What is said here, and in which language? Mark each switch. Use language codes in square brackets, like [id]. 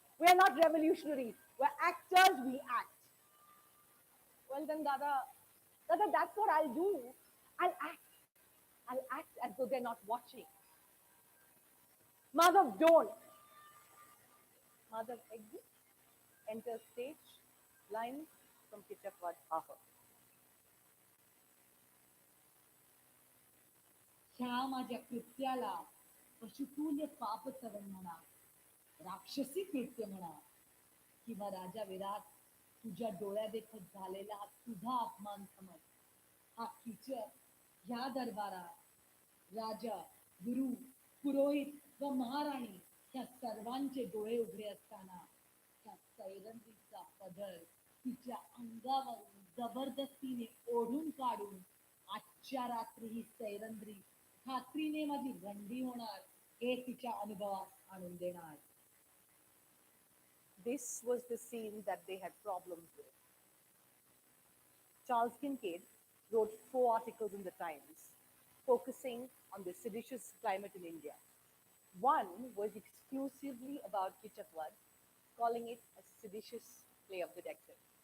[en] We are not revolutionaries. We're actors, we act. Well then, Dada, that's what I'll do. I'll act. I'll act as though they're not watching. Madhav, don't. Madhav exits, enters stage, lines from Kichakvad Aha. [mr] ह्या माझ्या कृत्याला पशुतुल्य पापचरण म्हणा, राक्षसी कृत्य म्हणा, किंवा राजा विराट तुझ्या डोळ्यादेखत झालेला हा तुझा अपमान समज. हा कीचक ह्या दरबारात राजा, गुरु, पुरोहित व महाराणी ह्या सर्वांचे डोळे उघडे असताना त्या सैरंद्रीचा पदर तिच्या अंगावरून जबरदस्तीने ओढून काढून आजच्या रात्री ही सैरंद्री खात्रीने माझी रंडी होणार हे तिच्या अनुभवात आणून देणार. [en] This was the scene that they had problems with. Charles Kincaid wrote 4 articles in the Times focusing on the seditious climate in India. One was exclusively about Kichakvad, calling it a seditious play of the decade.